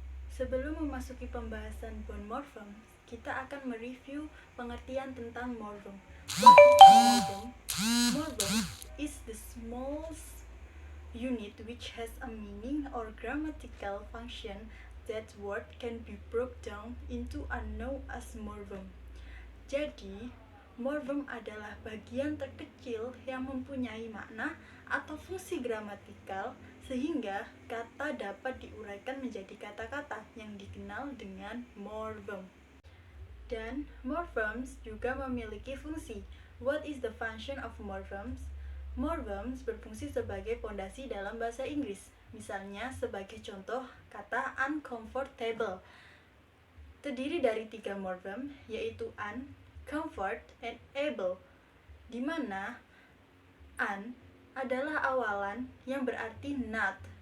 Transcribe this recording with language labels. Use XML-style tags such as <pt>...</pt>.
<id>Sebelum memasuki pembahasan bond morphemes, kita akan mereview pengertian tentang morphem.</id> <en>What is a morphem? Morphem is the smallest unit which has a meaning or grammatical function. That word can be broken down into a known as morphem.</en> <id>Jadi, morphem adalah bagian terkecil yang mempunyai makna atau fungsi gramatikal sehingga kata dapat diuraikan menjadi kata-kata yang dikenal dengan morphem. Dan morphemes juga memiliki fungsi.</id> <en>What is the function of morphemes?</en> <id>Morphemes berfungsi sebagai pondasi dalam bahasa Inggris. Misalnya sebagai contoh kata uncomfortable. Terdiri dari 3 morphem, yaitu un, comfort, and able. Di mana un adalah awalan yang berarti not.</id>